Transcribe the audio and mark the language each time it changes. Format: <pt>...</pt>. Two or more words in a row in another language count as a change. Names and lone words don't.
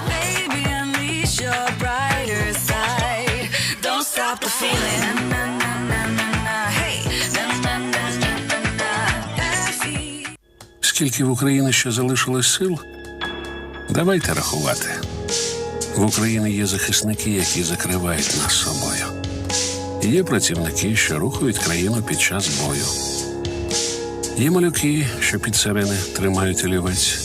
<en>Baby, unleash your brighter side. Don't stop the feeling. Na, na, na, na, na. Hey. Na, na, na, na, na, na.</en> <uk>Скільки в Україні ще залишилось сил? Давайте рахувати. В Україні є захисники, які закривають нас собою. Є працівники, що рухають країну під час бою. Є малюки, що під сирени тримають олівець.</uk>